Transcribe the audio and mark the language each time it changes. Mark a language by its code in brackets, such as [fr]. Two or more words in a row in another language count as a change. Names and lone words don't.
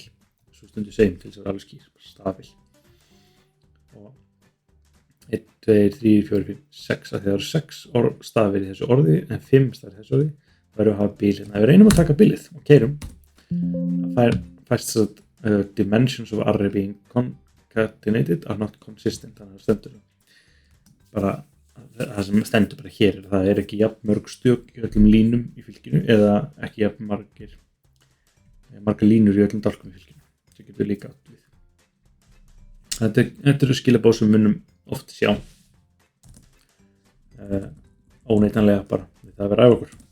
[is] Svo stundu segjum til þess að það er alveg skýr, stafbil. Og 1, 2, 3, 4, 5, 6, að það eru 6 stafir í þessu orði, en 5 stafir í þessu orði, þá erum við að hafa bil hérna. Ef við reynum að taka bilið og keyrum, það fæst þess að [en] dimensions of array being concatenated are not consistent, [is] þannig að það stendur bara, það sem stendur bara hér það er ekki jafn mörg stök í öllum línum í fylkinu eða ekki jafn margar línur í öllum dálkum í fylkinu. Það getur líka átt við. Þetta eru skilaboð sem við munum oft sjá óneitanlega bara við það að vera á okkur.